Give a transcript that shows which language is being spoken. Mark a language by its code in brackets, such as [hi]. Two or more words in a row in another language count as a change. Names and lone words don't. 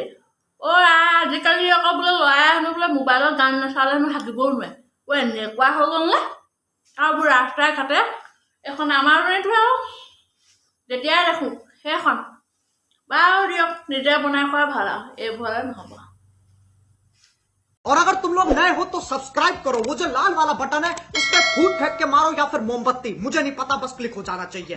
[as] আজিকালি আকৌ বোলে ল'ৰাই হেনো বোলে মোবাইলত গান নাচালে হেনো হাগিবও নোৱাৰে। এনেকুৱা হৈ গ'ল নে? আৰু বোৰ ৰাস্তাই ঘাটে এখন আমাৰ দৰেতো আৰু যেতিয়াই দেখোঁ সেইখন বাৰু দিয়ক, নিজে বনাই খোৱা ভাল আৰু এইবোৰ নহ'ব। [hi] और अगर तुम लोग नए हो तो सब्सक्राइब करो, वो जो लाल वाला बटन है उस पर फूट फेंक के मारो या फिर मोमबत्ती, मुझे नहीं पता, बस क्लिक हो जाना चाहिए।